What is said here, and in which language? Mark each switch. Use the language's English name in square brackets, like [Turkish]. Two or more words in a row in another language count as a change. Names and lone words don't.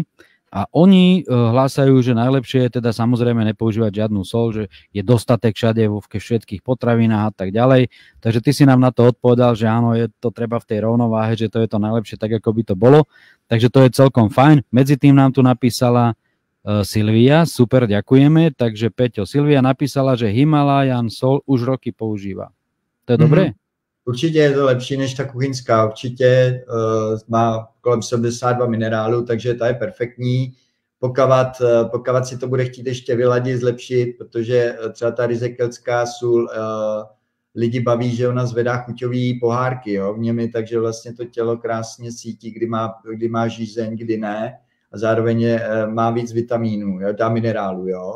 [Slovak] A oni hlásajú, že najlepšie je teda samozrejme nepoužívať žiadnu sol, že je dostatek všade vo všetkých potravinách a tak ďalej. Takže ty si nám na to odpovedal, že áno, je to treba v tej rovnováhe, že to je to najlepšie tak, ako by to bolo. Takže to je celkom fajn. Medzi tým nám tu napísala Silvia, super, ďakujeme. Takže Peťo, Silvia napísala, že Himalayan sol už roky používa. To je dobré? [Czech] Určitě je to lepší než ta kuchyňská, určitě má kolem 72 minerálů, takže ta je perfektní. Pokud si to bude chtít ještě vyladit, zlepšit, protože třeba ta ryzekelská sůl lidi baví, že ona zvedá chuťový pohárky, jo, v němi, takže vlastně to tělo krásně cítí, kdy má žízeň, kdy ne, a zároveň má víc vitamínů, jo, dá minerálů, jo.